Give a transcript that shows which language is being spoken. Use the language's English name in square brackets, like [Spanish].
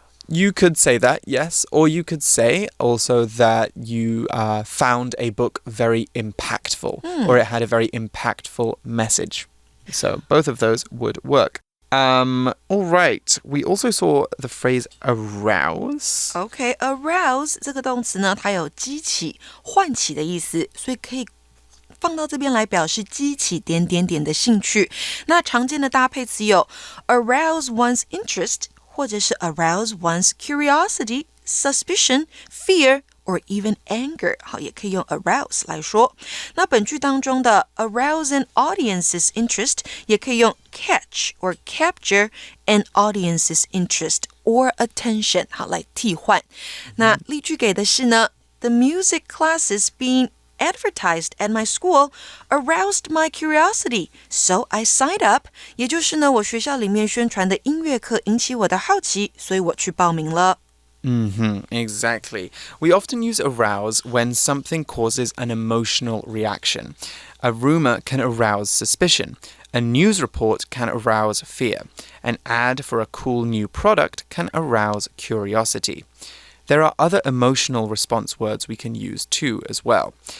[English] You could say that, yes. Or you could say also that you found a book very impactful or it had a very impactful message. So both of those would work. All right. We also saw the phrase arouse. [Chinese] Okay, arouse 这个动词呢，它有激起、唤起的意思，所以可以放到这边来表示激起点点点的兴趣。那常见的搭配词有 [English] arouse one's interest [Chinese] 或者是 [English] arouse one's curiosity, suspicion, fear, or even anger. [Chinese] 好，也可以用 arouse 来说。那本句当中的 [English] arouse an audience's interest [Chinese] 也可以用 [English] catch or capture an audience's interest or attention. [Chinese] 好，来替换。那例句给的是呢 [English] The music classes being advertised at my school aroused my curiosity, so I signed up. [Chinese] 也就是呢，我学校里面宣传的音乐课引起我的好奇，所以我去报名了。 [English] Exactly. We often use arouse when something causes an emotional reaction. A rumor can arouse suspicion. A news report can arouse fear. An ad for a cool new product can arouse curiosity. There are other emotional response words we can use too as well.